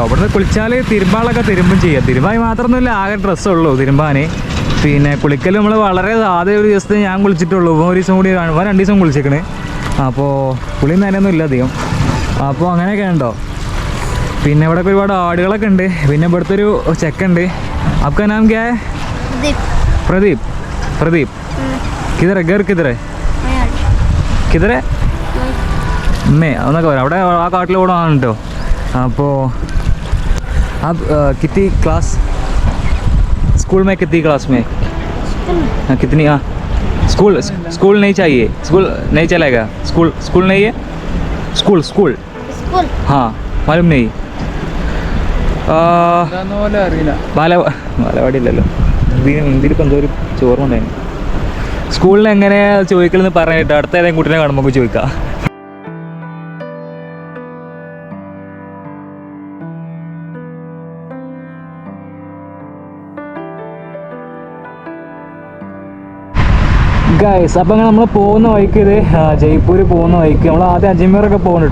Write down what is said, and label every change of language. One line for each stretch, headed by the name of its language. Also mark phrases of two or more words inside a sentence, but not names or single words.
Malayalam: ഇവിടുന്ന് കുളിച്ചാൽ തിരുമ്പാളൊക്കെ തിരുമ്പും ചെയ്യാം. തിരുമ്പായി മാത്രമൊന്നുമില്ല, ആകെ ഡ്രസ്സുള്ളൂ തിരുമ്പാൻ. പിന്നെ കുളിക്കൽ നമ്മൾ വളരെ ആദ്യം ഒരു ദിവസത്തെ ഞാൻ കുളിച്ചിട്ടുള്ളൂ. ഒരു ദിവസം കൂടി കാണുമ്പോൾ 2 ദിവസം കുളിച്ചേക്കണേ. അപ്പോൾ കുളി നനയൊന്നും ഇല്ല അധികം. അപ്പോൾ അങ്ങനെയൊക്കെ ഉണ്ടോ. പിന്നെ ഇവിടെ ഒരുപാട് ആടുകളൊക്കെ ഉണ്ട്. പിന്നെ ഇവിടുത്തെ ഒരു ചെക്കുണ്ട്.
Hindi: आपका नाम क्या है? प्रदीप. किधर है घर? किधर है?
Malayalam: मैं എന്നൊക്കെ പറയാം. അവിടെ ആ കാട്ടിലൂടെ ആണ് കേട്ടോ.
Hindi: അപ്പോൾ अब कितनी क्लास स्कूल में कितनी क्लास में कितनी? हाँ स्कूल नहीं चाहिए, स्कूल नहीं चलेगा. स्कूल नहीं है. स्कूल हाँ मालूम नहीं.
Malayalam: ബാലവാടി ഇല്ലല്ലോ. ഇന്ത്യയിലിപ്പോൾ എന്തോ ഒരു ചോർമ്മ ഉണ്ടായിരുന്നു. സ്കൂളിൽ എങ്ങനെ ചോദിക്കലെന്ന് പറഞ്ഞിട്ട് അടുത്ത ഏതെങ്കിലും കുട്ടീനെ കാണുമ്പോൾ നമുക്ക് ചോദിക്കാം. ഗൈസ്, അപ്പോൾ അങ്ങനെ നമ്മൾ പോകുന്ന വഴിക്ക് ഇത് ജയ്പൂർ പോകുന്ന വഴിക്ക് നമ്മൾ ആദ്യം അജ്മീറൊക്കെ പോകുന്നുണ്ട്.